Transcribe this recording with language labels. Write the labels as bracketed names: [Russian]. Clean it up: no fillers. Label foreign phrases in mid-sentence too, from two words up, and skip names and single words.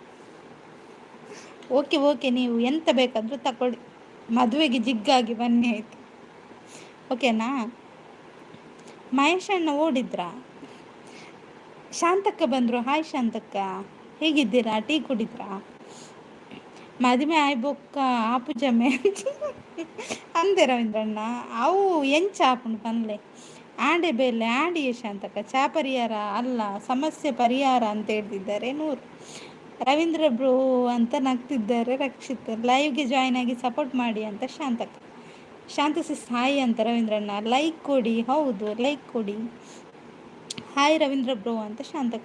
[English] okay okay, [Kannada] ನೀವು ಎಂತ ಬೇಕಾದರೂ ತಗೊಳ್ಳಿ, ಮದುವೆಗೆ ಜಿಗ್ಗಾಗಿ ಬನ್ನಿ ಆಯಿತು. ಓಕೆನಾ? ಮಹೇಶ್ ಅಣ್ಣ ಓಡಿದ್ರಾ? ಶಾಂತಕ್ಕ ಬಂದರು. ಹಾಯ್ ಶಾಂತಕ್ಕ, ಹೇಗಿದ್ದೀರಾ? ಟೀ ಕುಡಿದ್ರಾ? [Tulu] ಮದುವೆ ಆಯ್ಬೊಕ್ಕ ಆಪು ಜಮೆ ಅಂದೆ ರವೀಂದ್ರಣ್ಣ. ಅವು ಎಂಚ ಆಪುಂಡು ಪನ್ಲೆ ಆಂಡೆ ಬೇಲೆ ಆಂಡಿ ಶಾಂತಕ್ಕ. [Kannada] ಚಾ ಪರಿಹಾರ ಅಲ್ಲ, ಸಮಸ್ಯೆ ಪರಿಹಾರ ಅಂತ ಹೇಳ್ತಿದ್ದಾರೆ ನೂರು. ರವೀಂದ್ರ ಬ್ರೋ ಅಂತ ನಗ್ತಿದ್ದಾರೆ ರಕ್ಷಿತ್. ಲೈವ್ಗೆ ಜಾಯ್ನ್ ಆಗಿ ಸಪೋರ್ಟ್ ಮಾಡಿ ಅಂತ ಶಾಂತಕ್ಕ. ಶಾಂತ ಸಿಸ್ ಹಾಯ್ ಅಂತ ರವೀಂದ್ರಣ್ಣ. ಲೈಕ್ ಕೊಡಿ. ಹೌದು, ಲೈಕ್ ಕೊಡಿ. ಹಾಯ್ ರವೀಂದ್ರ ಬ್ರೋ ಅಂತ ಶಾಂತಕ್ಕ.